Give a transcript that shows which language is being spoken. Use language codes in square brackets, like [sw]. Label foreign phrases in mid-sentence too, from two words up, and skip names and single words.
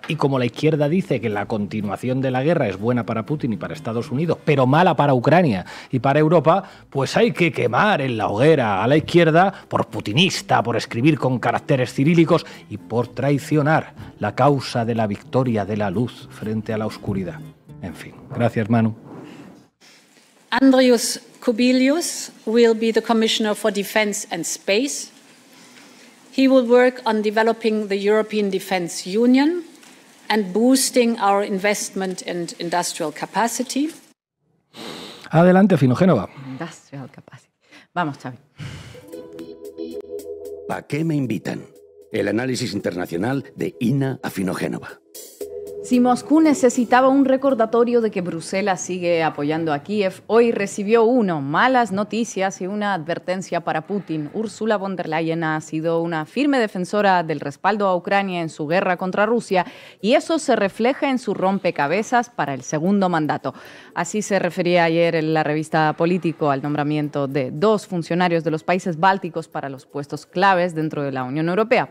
[es] Y como la izquierda dice que la continuación de la guerra es buena para Putin y para Estados Unidos, pero mala para Ucrania y para Europa, pues hay que quemar en la hoguera a la izquierda por putinista, por escribir con caracteres cirílicos y por traicionar la causa de la victoria de la luz frente a la oscuridad. En fin, gracias, Manu. [en] Andrius Kubilius will be the Commissioner for Defence and Space. He will work on developing the European Defence Union and boosting our investment and industrial capacity. [es] Adelante, Finogénova. [en] Industrial capacity. [es] Vamos, Xavi. ¿A qué me invitan? El análisis internacional de Ina Afinogénova. Si Moscú necesitaba un recordatorio de que Bruselas sigue apoyando a Kiev, hoy recibió uno, malas noticias y una advertencia para Putin. Ursula von der Leyen ha sido una firme defensora del respaldo a Ucrania en su guerra contra Rusia y eso se refleja en su rompecabezas para el segundo mandato. Así se refería ayer en la revista Político al nombramiento de 2 funcionarios de los países bálticos para los puestos claves dentro de la Unión Europea.